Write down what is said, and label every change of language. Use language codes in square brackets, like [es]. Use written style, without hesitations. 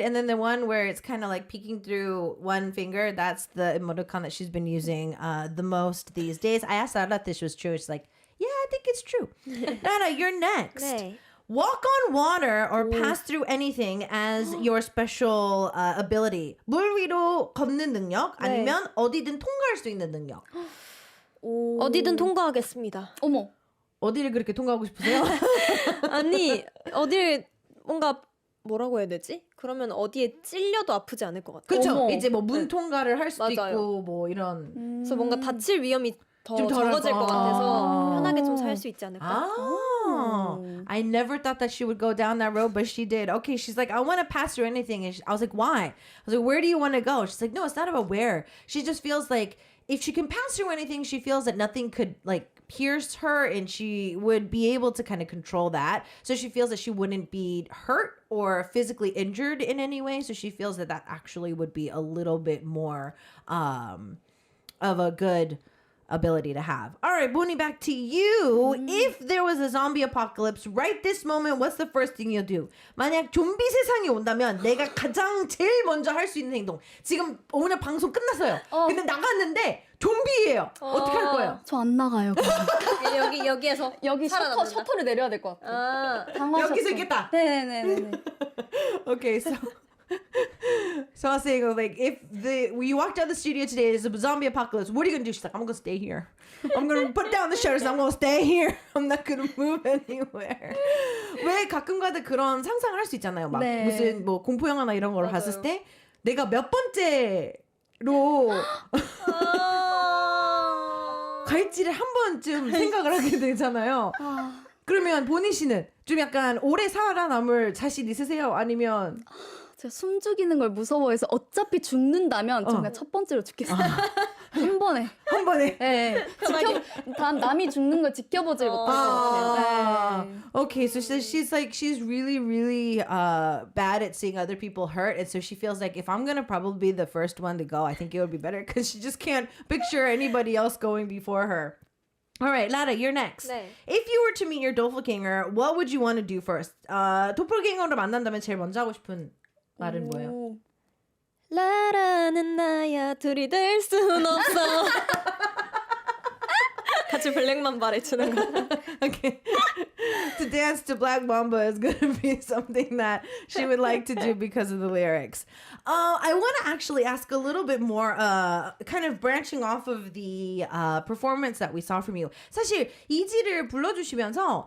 [en] And then the one where it's kind of like peeking through one finger. That's the emoticon that she's been using the most these days. I asked Sarah if this was true. She's like, yeah, I think it's true. Nana, you're next. [ko] 네. [en] Walk on water or pass through anything as your special ability. [ko] 물 위로 걷는 능력 아니면 어디든 통과할 수 있는 능력. 어디든 통과하겠습니다. 어머. 어디를 그렇게 통과하고 싶으세요? 아니 어딜 뭔가 뭐라고 해야 되지? 그러면 어디에 찔려도 아프지 않을 것 같아요. 그렇죠. 어머. 이제 뭐 문 통과를 할 수도 맞아요. 있고 뭐 이런. 그래서 뭔가 다칠 위험이 더 좀 덜해서. 적어질 것 같아서 편하게 좀 살 수 있지 않을까? [en] I never thought that she would go down that road, but she did. Okay, she's like, I want to pass through anything. And I was like, why? I was like, where do you want to go? She's like, no, it's not about where. She just feels like if she can pass through anything, she feels that nothing could like pierce her and she would be able to kind of control that. So she feels that she wouldn't be hurt or physically injured in any way. So she feels that that actually would be a little bit more of a good ability to have. All right, Booney, back to you. If there was a zombie apocalypse right this moment, what's the first thing you'll do? [ko] 만약 좀비 세상이 온다면 내가 가장 제일 먼저 할 수 있는 행동. 지금 오늘 방송 끝났어요. 근데 나갔는데 좀비예요. 어떻게 할 거예요? 저 안 나가요. 여기에서 여기 살아남는다. 셔터를 내려야 될 것 같아요. 당황하셨어. 여기서 있겠다. 네네네. [en] Okay, so I was saying, like, if we walked out of the studio today, there's a zombie apocalypse, what are you gonna do? She's like, I'm gonna stay here. I'm gonna put down the shutters and I'm gonna stay here. I'm not gonna move anywhere. [ko] 왜 가끔가다 그런 상상을 할 수 있잖아요. 막 네. 무슨 뭐 공포 영화나 이런 걸 봤을 때 내가 몇 번째로 갈지를 한 번쯤 생각을 하게 되잖아요. 그러면 보니 씨는 좀 약간 오래 살아남을 자신 있으세요? 아니면 제가 숨죽이는 걸 무서워해서 어차피 죽는다면 정말 첫 번째로 죽겠어요. 한 번에. 한 번에? 네. 남이 죽는 걸 지켜보질 못할 것 같아요. 네. [en] Okay, so she's really, really bad at seeing other people hurt, and so she feels like if I'm gonna probably be the first one to go, I think it would be better because she just can't picture anybody else going before her. All right, Lara, you're next. [ko] 네. [en] If you were to meet your doppelganger, what would you want to do first? [ko] 도플갱어를 만난다면 제일 먼저 하고 싶은 말은 뭐예요? 라라는 나야 둘이 될 순 없어. 같이 블랙만 말해주는 거. [en] Okay. To dance to Black Mamba is going to be something that she would like to do because of the lyrics. I want to actually ask a little bit more, kind of branching off of the performance that we saw from you. [ko] 사실 이지를 불러주시면서